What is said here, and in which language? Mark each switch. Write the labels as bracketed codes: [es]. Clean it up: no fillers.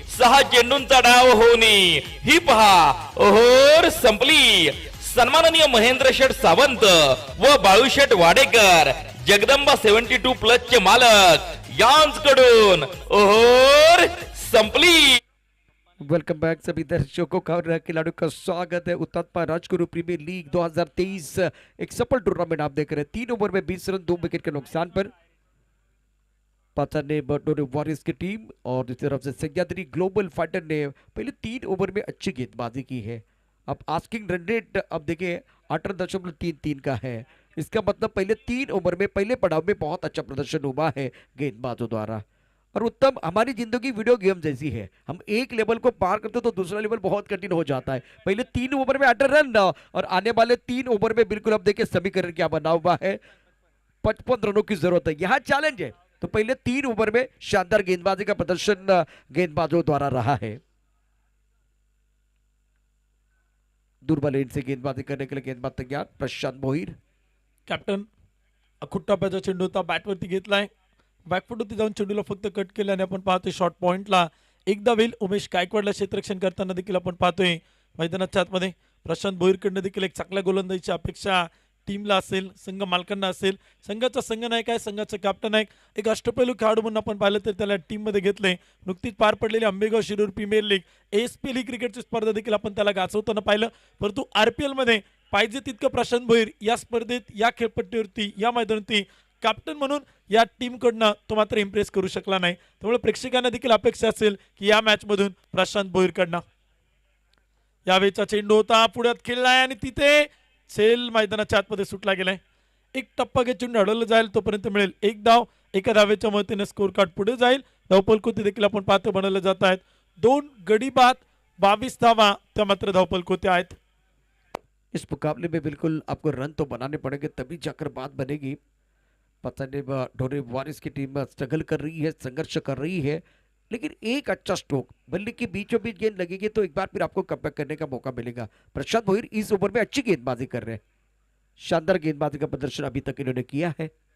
[mr] 6 चेंडूंचा डाव होणी ही पहा ओहोर संपली. सन्माननीय महेंद्र शेठ सावंत व बाळूशेठ वाडेकर, जगदंबा 72 प्लस चे मालक यांकडून ओहोर संपली. [en] welcome back [hi] सभी दर्शकों का और खिलाड़ियों का स्वागत है हुतात्मा राजगुरु प्रीमियर लीग 2023 एक सफल टूर्नामेंट आप देख रहे हैं. 3 ओवर में 20 रन 2 विकेट के नुकसान पर. पाचाने बटोरे वॉरियर्स की टीम और दूसरी तरफ से सह्याद्री ग्लोबल फाइटर ने पहले 3 ओवर में अच्छी गेंदबाजी की है। अब आस्किंग रन रेट अब देखिए 18.33 का है। इसका मतलब पहले 3 ओवर में पहले पड़ाव में बहुत अच्छा प्रदर्शन हुआ है गेंदबाजों द्वारा। और उत्तम, हमारी जिंदगी वीडियो गेम जैसी है, हम एक लेवल को पार करते तो दूसरा लेवल बहुत कठिन हो जाता है। पहले 3 ओवर में 8 रन और आने वाले 3 ओवर में बिल्कुल अब देखिए समीकरण क्या बना हुआ है, 55 रनों की जरूरत है। यहाँ चैलेंज है, तो पहले 3 ओवर में शानदार गेंदबाजी का प्रदर्शन गेंदबाजों द्वारा रहा है। दुर्बल एंड से गेंदबाजी करने के लिए गेंदबाज तैयार प्रशांत भोईर। [mr] कॅप्टन अखुट टप्प्याचा चेंडू होता, बॅटवरती घेतलाय, बॅकफुट होती जाऊन चेंडूला फक्त कट केल्याने आपण पाहतोय शॉर्ट पॉइंटला एकदा होईल। उमेश गायकवाडला क्षेत्ररक्षण करताना देखील आपण पाहतोय मैदानाच्या आतमध्ये। प्रशांत भोईरकडनं देखील एक चांगल्या गोलंदाजीची अपेक्षा टीमला असेल, संघ मालकांना असेल। संघाचा संघ नायक आहे, संघाचा कॅप्टन आहे, एक अष्टपैलू खेळाडू म्हणून आपण पाहिलं तर त्याला टीम मध्ये घेतले। नुकतीच पार पडलेली Ambegaon Shirur premier league ASPL ही क्रिकेटची स्पर्धा देखील आपण त्याला गाजवताना पाहिलं, परंतु RPL मध्ये पाहिजे तितकं प्रशांत भोईर या स्पर्धेत, या खेळपट्टीवरती, या मैदानावरती कॅप्टन म्हणून या टीम कडनं तो मात्र इम्प्रेस करू शकला नाही। त्यामुळे प्रेक्षकांना देखील अपेक्षा असेल की या मॅच मधून प्रशांत भोईर कडनं यावेळचा चेंडू होता, पुढ्यात खेळलाय आणि तिथे सेल मैदानाच्या आतमध्ये सुटला गेलाय। एक टप्पा घेत चेंडू अडवलं जाईल तोपर्यंत मिळेल 1 धाव, एका धावेच्या मदतीने स्कोर कार्ड पुढे जाईल। धावफलकोती देखील आपण पाहतो बनवले जात आहेत, 2 गडी बाद 22 धावा त्या मात्र धावफलकोती आहेत। [hi] इस मुकाबले में बिल्कुल आपको रन तो बनाने पड़ेंगे तभी जाकर बात बनेगी। पता नहीं ढोरे वॉरियर्स की टीम स्ट्रगल कर रही है, संघर्ष कर रही है, लेकिन एक अच्छा स्ट्रोक बल्ले के बीचों बीच गेंद लगेगी तो एक बार फिर आपको कमबैक करने का मौका मिलेगा। प्रशांत भोईर इस ओवर में अच्छी गेंदबाजी कर रहे हैं, शानदार गेंदबाजी का प्रदर्शन अभी तक इन्होंने किया है।